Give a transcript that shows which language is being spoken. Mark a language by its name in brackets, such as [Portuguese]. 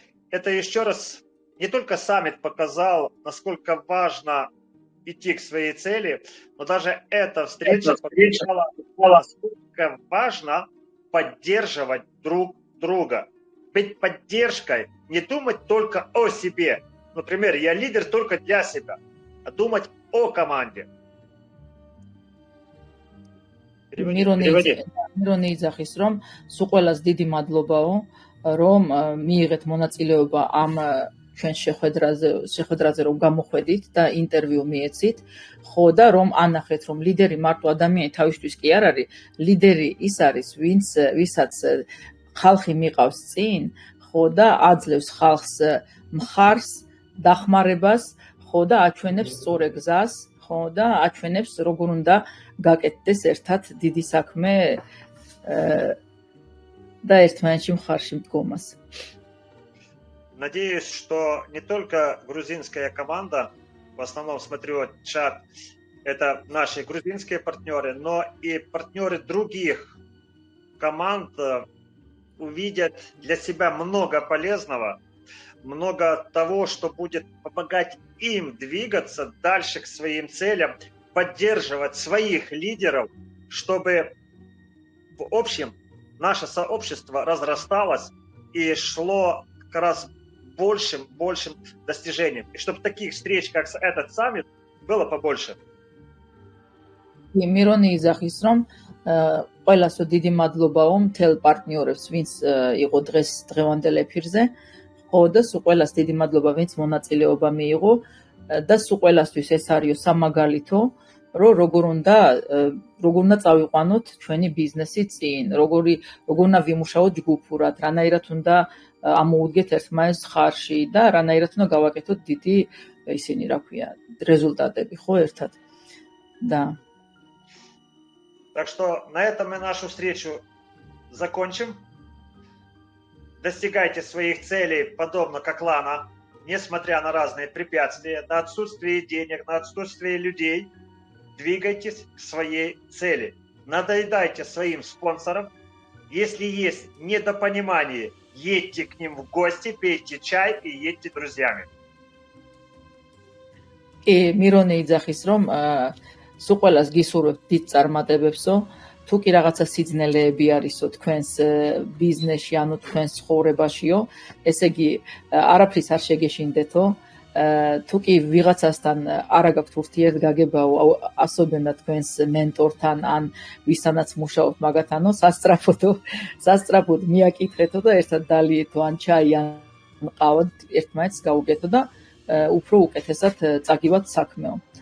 [Russian] Это еще раз не только саммит показал, насколько важно идти к своей цели, но даже эта встреча показала, насколько важно поддерживать друг друга. Быть поддержкой, не думать только о себе. Например, я лидер только для себя, а думать о команде. [Georgian] მირონი იძახის, რომ სულ ყველას დიდი მადლობაო, რომ მიიღეთ მონაწილეობა ამ ჩვენ შეხვედრაზე რომ გამოხვედით და ინტერვიუ მიეცით, ხო და რომ ანახეთ, რომ ლიდერი მარტო ადამიანი თავისთვის კი არ არის, ლიდერი ის არის, ვისაც ხალხი მიყავს წინ, ხო და აძლევს ხალხს მხარს, დახმარებას, ხო და აჩვენებს სწორ გზას, ხო და აჩვენებს როგორ უნდა გაკეთდეს ერთად დიდი საქმე და ერთმანეთში მხარში მდგომას. [Russian] Надеюсь, что не только грузинская команда, в основном смотрю чат, это наши грузинские партнеры, но и партнеры других команд увидят для себя много полезного, много того, что будет помогать им двигаться дальше к своим целям, поддерживать своих лидеров, чтобы в общем наше сообщество разрасталось и шло как раз большим достижением. И чтобы таких встреч, как этот саммит, было побольше. [Georgian] მირონი იძახის, რომ ყველასო დიდი მადლობაო მთელ პარტნიორებს, ვინც იყო დღეს დღევანდელ ეფირზე, ხო და სულ ყველას დიდი მადლობა, ვინც მონაწილეობა მიიღო და სულ ყველასთვის ეს არის სამაგალითო, რომ როგორ უნდა წავიყვანოთ ჩვენი ბიზნესი წინ, როგორ უნდა ვიმუშაოთ ჯგუფურად, რანაირად უნდა ამოუდგეთ ერთმანეთს ხარში და რანაირად უნდა გავაკეთოთ დიდი ისინი, რა ქვია, результатები, ხო, ერთად. [Russian] Да. Так что на этом мы нашу встречу закончим. Достигайте своих целей, подобно как Лана, несмотря на разные препятствия, на отсутствие денег, на отсутствие людей. Двигайтесь к своей цели. Надоедайте своим спонсорам. Если есть недопонимание, едьте к ним в гости, пейте чай и едьте друзьями. [Georgian] მირონი იძახის, რომ სულ ყველას გისურვებთ დიდ წარმატებებსო, თუ კი რაღაცა სიძნელეები არისო თქვენს ბიზნესში, ანუ თქვენს ცხოვრებაშიო, ესე იგი არაფრის არ შეგეშინდეთო, თუ კი ვიღაცასთან არ გაქვთ ურთიერთგაგებაო, ასობენდა თქვენს მენტორთან ან ვისთანაც მუშაობთ მაგათანო, სასწრაფოდ მიაკითხეთო და ერთად დალიეთო ან ჩაი ან ყავად ერთმანეთს გაუგეთო და უფრო უკეთესად წაგივათ საქმეო.